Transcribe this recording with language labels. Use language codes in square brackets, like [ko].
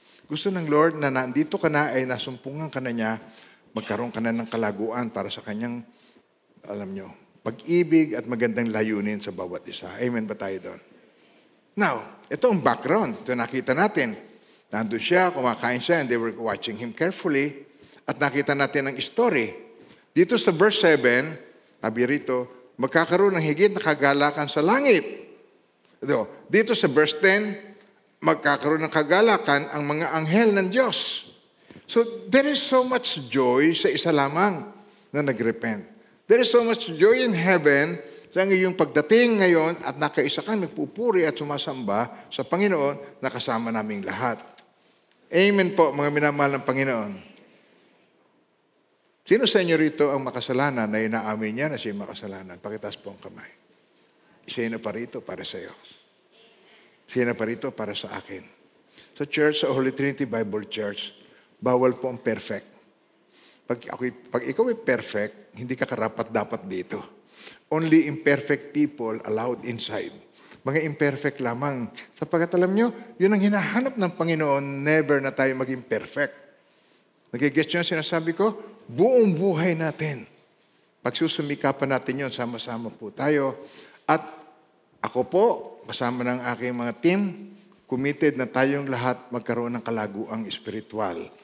[tl] Gusto ng Lord na nandito ka na ay nasumpungan ka na niya, magkaroon ka na ng kalaguan para sa kanyang, alam nyo, pag-ibig at magandang layunin sa bawat isa. Amen ba tayo doon? Now, ito ang background. Ito nakita natin. Nandun siya, kumakain siya, [en] and they were watching him carefully. [tl] At nakita natin ang story. Dito sa verse 7, sabi rito, magkakaroon ng higit na kagalakan sa langit. Dito sa verse 10, magkakaroon ng kagalakan ang mga anghel ng Diyos. [en] So, there is so much joy [tl] sa isa lamang na nagrepent. [en] There is so much joy in heaven [tl] sa iyong pagdating ngayon at nakaisa kang nagpupuri at sumasamba sa Panginoon na kasama naming lahat. Amen po, mga minamahal ng Panginoon. Sino sa inyo rito ang makasalanan na inaamin niya na siya makasalanan? Pakitaas po ang kamay. Sino pa rito para sa iyo? Sino pa rito para sa akin? Sa church, sa Holy Trinity Bible Church, bawal po ang perfect. Pag ikaw ay perfect, hindi ka karapat-dapat dito. [en] Only imperfect people allowed inside. [tl] Mga imperfect lamang. Sapagkat alam nyo, yun ang hinahanap ng Panginoon, never na tayo maging perfect. Nagigets nyo sinasabi ko? Buong buhay natin. Pagsusumikapan natin yun, sama-sama po tayo. At ako po, kasama ng aking mga team, committed na tayong lahat magkaroon ng kalaguang espiritual.